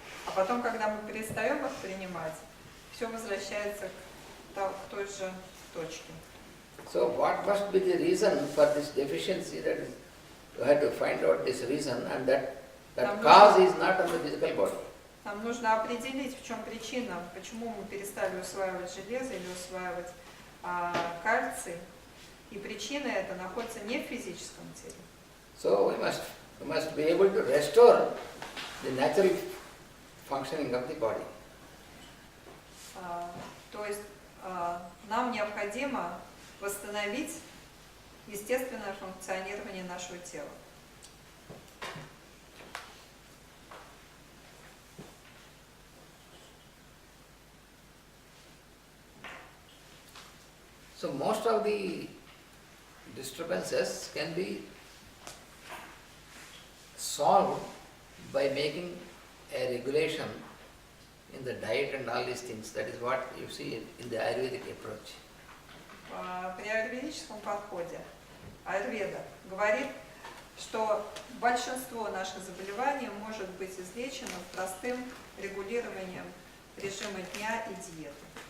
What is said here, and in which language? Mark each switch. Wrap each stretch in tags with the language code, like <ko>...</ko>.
<ru>А потом, когда мы перестаем их принимать, все возвращается к той же точке.</ru> <en>So what must be the reason for this deficiency? That is, you have to find out this reason, and that cause is not on the physical body.</en> <ru>Нам нужно определить, в чем причина, почему мы перестали усваивать железо или усваивать кальций. И причина эта находится не в физическом теле.</ru> <en>So we must be able to restore the natural functioning of the body.</en> <ru>То есть нам необходимо восстановить естественное функционирование нашего тела.</ru> <en>So most of the disturbances can be solved by making a regulation in the diet and all these things. That is what you see in the Ayurvedic approach.</en> <ru>При аюрведическом подходе аюрведа говорит, что большинство наших заболеваний может быть излечено простым регулированием режима дня и диеты.</ru>